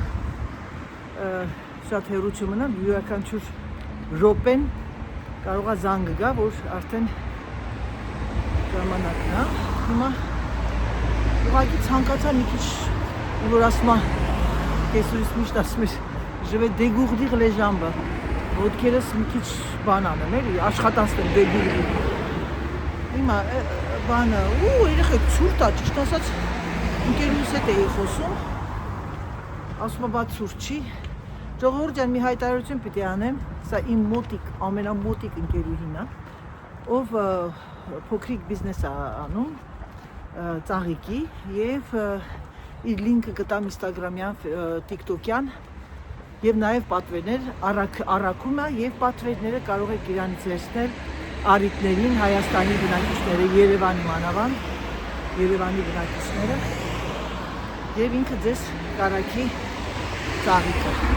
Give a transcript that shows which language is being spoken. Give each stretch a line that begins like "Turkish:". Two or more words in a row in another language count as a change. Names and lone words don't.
Armenian: շատ հեռու չմնամ, յուրաքանչյուր րոպեն կարող է զանգ գա, որ արդեն ժամանակն է։ Հիմա ուղղակի ցանկացա մի քիչ, որ ասում է, կեսուրից միշտ ասում էր,
French: je vais dégourdir les jambes,
Armenian: ոտքերս մի քիչ բան անեմ, էլի, աշխատացնեմ dégourdir։ Հիմա բանը, երեխեք ցուրտ է, ճիշտ ասած, ընկերուհիս հետ էի խոսում, ասում է բա ցուրտ չի։ Ժողովուրդ ջան, մի հայտարարություն պիտի անեմ, սա իմ մոտիկ, ամենամոտիկ ընկերուհին է, ով փոքրիկ բիզնես է անում, ծաղիկի եւ իր լինքը կտամ Instagram-յան, TikTok-յան եւ նաեւ պատվերներ առաքում է եւ պատվերները կարող եք իրանից վերցնել առիթներին, Հայաստանի բնակիչները, Երևանի մանավանդ, Երևանի բնակիչները եւ ինքը ձեզ կարաքի ծաղիկը։